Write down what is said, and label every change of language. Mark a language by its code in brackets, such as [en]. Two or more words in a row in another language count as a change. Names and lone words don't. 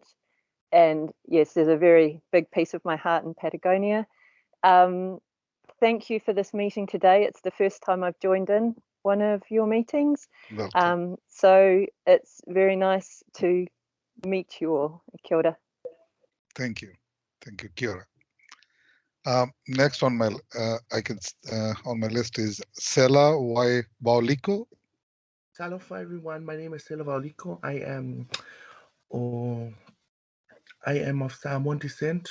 [en] And yes, there's a very big piece of my heart in Patagonia. Thank you for this meeting today. It's the first time I've joined in one of your meetings. So it's very nice to meet you all. [mi] Kia ora. [en] Thank you. Thank you, [mi] Kia ora. [en] Next on my on my list is Sela Y Bauliko. Aloha everyone, my name is Sela Bauliko. I am of Samoan descent.